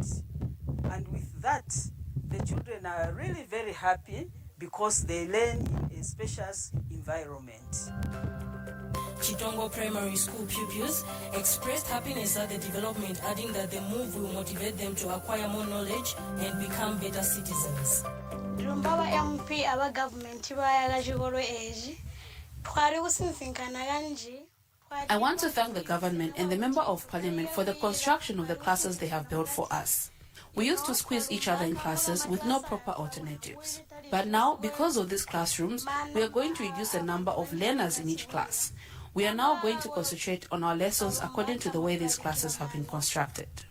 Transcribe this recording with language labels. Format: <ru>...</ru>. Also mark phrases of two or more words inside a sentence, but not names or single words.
<en>And with that, the children are really very happy because they learn in a spacious environment. Chitongo Primary School pupils expressed happiness at the development, adding that the move will motivate them to acquire more knowledge and become better citizens.</en> <toi>Lumbaba MP aba government bayala chikolo eji twali kusinzinkana kanji.</toi> <en>I want to thank the government and the Member of Parliament for the construction of the classes they have built for us. We used to squeeze each other in classes with no proper alternatives. But now, because of these classrooms, we are going to reduce the number of learners in each class. We are now going to concentrate on our lessons according to the way these classes have been constructed.</en>